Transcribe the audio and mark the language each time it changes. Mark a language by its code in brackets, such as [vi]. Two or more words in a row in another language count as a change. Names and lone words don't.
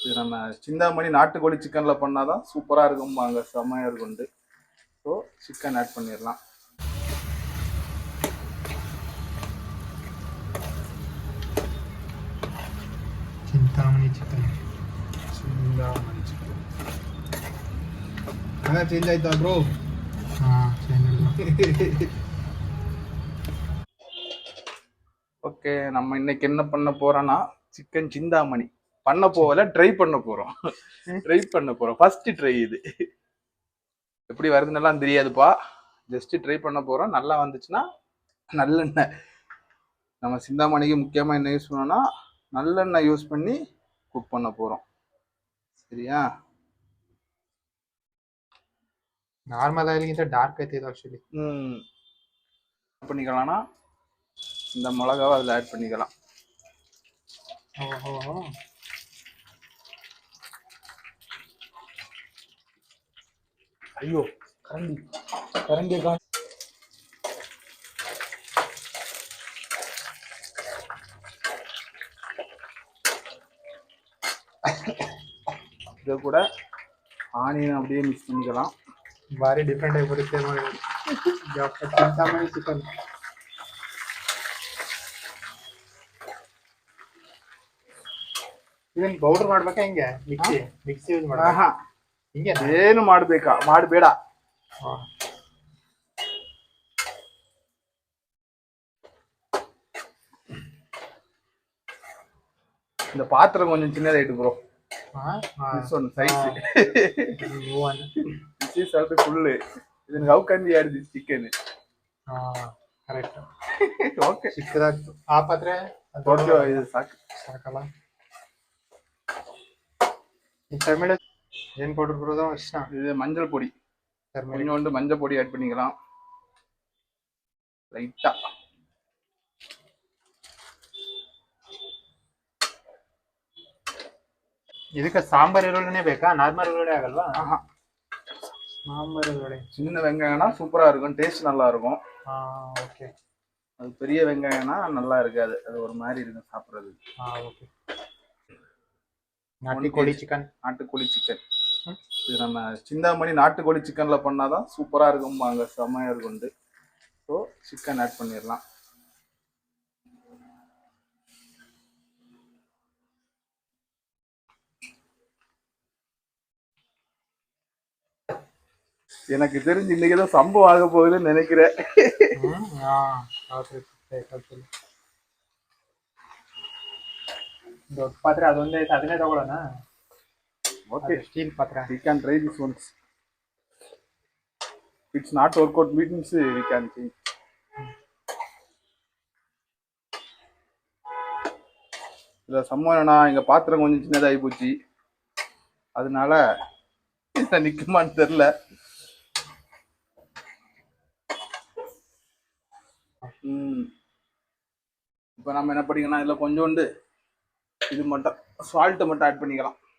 [ta] இது நம்ம சிந்தாமணி நாட்டுக்கோழி சிக்கன்ல பண்ணாதான் சூப்பரா இருக்கும்பாங்க, செம்மையா இருக்கும். [en] so chicken add [ta] பண்ணிடலாம். [kn] ಚಿಂತಾಮಣಿ [en] chicken change [kn] ಆಯ್ತಾ ಬ್ರೋ? [ta] ஓகே, நம்ம இன்னைக்கு என்ன பண்ண போறோம்னா சிக்கன் சிந்தாமணி பண்ண போகல, ட்ரை பண்ண போறோம். [en] first try [ta] இது. எப்படி வருதுன்னெல்லாம் தெரியாதுப்பா, [en] just try [ta] பண்ண போறோம். நல்லா வந்துச்சுன்னா நல்லெண்ணெய், நம்ம சிந்தாமணிக்கு முக்கியமா என்ன யூஸ் பண்ணோம்னா நல்லெண்ணெய் யூஸ் பண்ணி குக் பண்ண போறோம். சரியா? [en] normal oilginta dark [kn] ಐತೆ ಇದು ಆಕ್ಚುಲಿ. [ta] பண்ணிக்கலாம்னா இந்த மிளகாவை அதில் ஆட் பண்ணிக்கலாம். ஓஹோ, ஐயோ கரண்டி கரண்டியை கா இதை கூட ஆனியன் அப்படியே மிக்ஸ் பண்ணிக்கலாம். [kn] ಭಾರಿ ಡಿಫ್ರೆಂಟ್ ಆಗಿ ಬರುತ್ತೆ ನೋಡಿ ಚಿಂತಾಮಣಿ ಚಿಕನ್. ಇದನ್ನ ಪೌಡರ್ ಮಾಡ್ಬೇಕಾ ಹಿಂಗೆ? [en] mixie use [kn] ಮಾಡ್ಬೇಕಾ? ಹಿಂಗೆ ಏನು ಮಾಡ್ಬೇಕಾ? ಮಾಡಬೇಡ. [ta] இந்த பாத்திரம் கொஞ்சம் சின்னதாயிட்டு ப்ரோ. [en] size full ಇದನ್ನ how can be add this chicken? [kn] ಕರೆಕ್ಟ್. ಓಕೆ, ಚಿಕ್ಕದಾಗ್ತು ಆ ಪಾತ್ರೆ. ಇದು ಸಾಕಲ್ಲ. [ta] தமிழ் ஏன் பவுடர் போடுறதோ இஷ்டம். இது மஞ்சள் பொடி, கொஞ்சோண்டு மஞ்சள் பொடி ஆட் பண்ணிக்கலாம் லைட்டா. [kn] ಇದಕ್ಕೆ ಸಾಂಬಾರ್ ಈರುಳ್ಳಿನೇ ಬೇಕಾ? ನಾರ್ಮಲ್ ಈರುಳ್ಳಿ ಆಗಲ್ವಾ? சாம்பார் ಈರುಳ್ಳಿ. [ta] சின்ன வெங்காயம்னா சூப்பரா இருக்கும், டேஸ்ட் நல்லா இருக்கும். ஓகே. அது பெரிய வெங்காயம்னா நல்லா இருக்காது, அது ஒரு மாதிரி இருக்கும் சாப்பிட்றது. ஓகே. நாட்டுக்கோழி சிக்கன். நாட்டுக்கோழி சிக்கன் இது நம்ம சிந்தாமணி நாட்டுக்கோழி சிக்கன்ல பண்ணாதான் சூப்பரா இருக்கும்பாங்க, செம்மையா இருக்கும். [en] so chicken add [ta] பண்ணிடலாம். எனக்கு தெரிஞ்சு இன்னைக்கு தான் சம்பவம் ஆக போகுதுன்னு நினைக்கிறேன். [kn] ದೊಡ್ಡ ಪಾತ್ರೆ ಅದೊಂದೇ ಐತೆ, ಅದನ್ನೇ ತಗೊಳ್ಳೋಣ. ಓಕೆ, ಸ್ಟೀಲ್ ಪಾತ್ರೆ. [en] we can try this once. It's not work out means we can change. [ta] இதுல சம்பவம் என்னன்னா, எங்க பாத்திரம் கொஞ்சம் சின்னதாகி போச்சு, அதனால நிக்குமான்னு தெரியல. இப்போ நம்ம என்ன பண்ணிக்கலாம், இதில் கொஞ்சோண்டு இது மட்டும் சால்ட்டு மட்டும் ஆட் பண்ணிக்கலாம்.